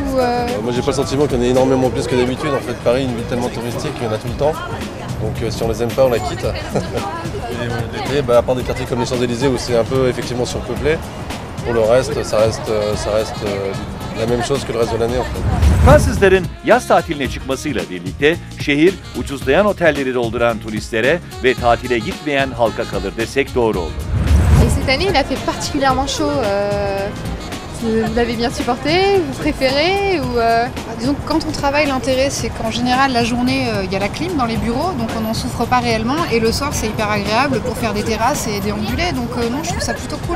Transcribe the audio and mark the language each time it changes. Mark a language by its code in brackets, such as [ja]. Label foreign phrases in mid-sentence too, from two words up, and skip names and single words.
[fr] Moi j'ai pas le sentiment qu'il y en ait énormément plus que d'habitude. En fait, Paris est une ville tellement touristique qu'il y en a tout le temps. Donc si on les aime pas, on la quitte. L'été, à part des quartiers comme les Champs-Élysées où c'est un peu effectivement surpeuplé, pour le reste, ça reste la même chose que le reste de l'année en fait. [tr] Fransızların yaz tatiline çıkmasıyla birlikte şehir ucuzlayan otelleri dolduran turistlere ve tatile gitmeyen halka kalır desek doğru olur. [fr] Et cette année, il a fait particulièrement chaud. Vous l'avez bien supporté, vous préférez ou Disons que quand on travaille, l'intérêt c'est qu'en général la journée il y a la clim dans les bureaux, donc on n'en souffre pas réellement, et le soir c'est hyper agréable pour faire des terrasses et déambuler, donc non, je trouve ça plutôt cool.